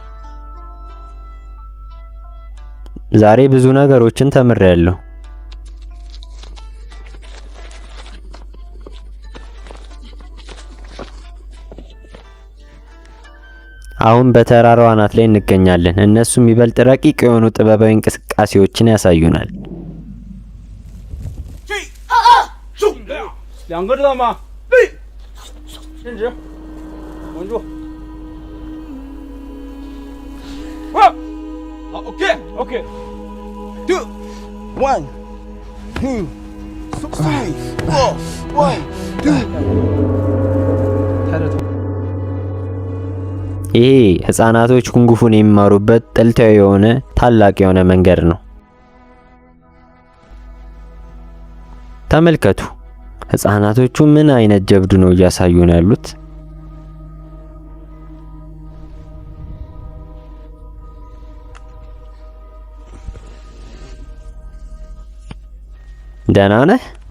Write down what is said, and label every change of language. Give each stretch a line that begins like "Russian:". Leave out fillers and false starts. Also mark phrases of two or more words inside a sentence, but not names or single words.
Amharic: ዛሬ ብዙ ነገሮችን ተምሬያለሁ። አሁን በተራራው አናት ላይ እንገኛለን። እነሱም ይበልጥ ረቂቅ የሆኑ ጥበባዊ እንቅስቃሴዎችን ያሳዩናል።
Chinese: 两个知道吗？对，伸直，稳住。好
English: OK OK
Chinese: 2 1 2 3 4 1 2 抬着头
Amharic: ይሄ ህፃናቶች ኩንጉፉን የሚማሩበት ጥልታዊ የሆነ ታላቅ የሆነ መንገድ ነው። ተመልከቱ ህፃናቶቹ ምን አይነት ጀብዱ ነው እያሳዩ ነው ያሉት። ደህና ነህ?